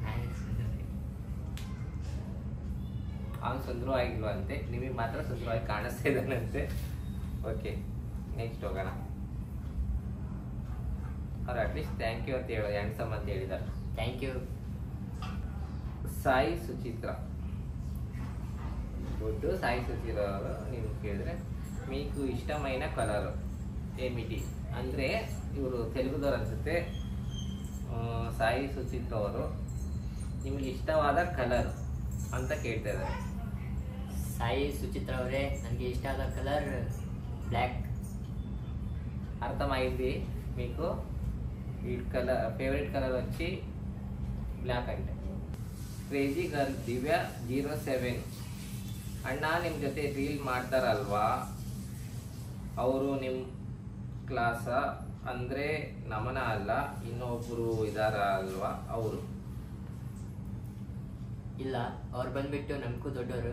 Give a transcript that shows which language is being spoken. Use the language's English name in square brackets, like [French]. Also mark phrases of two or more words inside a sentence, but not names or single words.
[Kannada] ಅವ್ನು ಸುಂದರವಾಗಿಲ್ವ ಅಂತೆ, ನಿಮಗೆ ಮಾತ್ರ ಸುಂದರವಾಗಿ ಕಾಣಿಸ್ತಾ ಇದ್ದಾನಂತೆ. ಓಕೆ, ನೆಕ್ಸ್ಟ್ ಹೋಗೋಣ. ಅವ್ರು [English] at least thank you [Kannada] ಅಂತ ಹೇಳೋದು, ಹ್ಯಾಂಡ್ಸಮ್ ಅಂತ ಹೇಳಿದ್ದಾರೆ. [English] thank you. [Telugu] ಸಾಯಿ ಸುಚಿತ್ರ గుడ్డు. [Kannada] సాయి సుచిత్ర ಅವರು ನೀವು ಕೇಳಿದ್ರೆ [Telugu] మీకు ఇష్టమైన కలర్ ఏమిటి [Kannada] ಅಂದರೆ ಇವರು ತೆಲುಗುದವ್ರು ಅನ್ಸುತ್ತೆ. ಸಾಯಿ ಸುಚಿತ್ರ ಅವರು ನಿಮಗೆ ಇಷ್ಟವಾದ ಕಲರ್ ಅಂತ ಕೇಳ್ತಾ ಇದ್ದಾರೆ. సాయి సుచిత్ర ಅವರೇ, ನನಗೆ ఇష్ట ಆದ [English] colour black. [Telugu] అర్థమైంది మీకు? ఈ [English] colour favourite colour [Telugu] వచ్చి బ్లాక్ అంటే. [Kannada] ಕ್ರೇಜಿ ಗರ್ಲ್ ದಿವ್ಯಾ 07 ಅಣ್ಣ ನಿಮ್ಮ ಜೊತೆ ರೀಲ್ ಮಾಡ್ತಾರಲ್ವಾ, ಅವರು ನಿಮ್ಮ ಕ್ಲಾಸ ಅಂದರೆ ನಮನ ಅಲ್ಲ, ಇನ್ನೊಬ್ಬರು ಇದಾರ ಅಲ್ವಾ ಅವರು? ಇಲ್ಲ, ಅವ್ರು ಬಂದ್ಬಿಟ್ಟು ನಮಗೂ ದೊಡ್ಡವರು.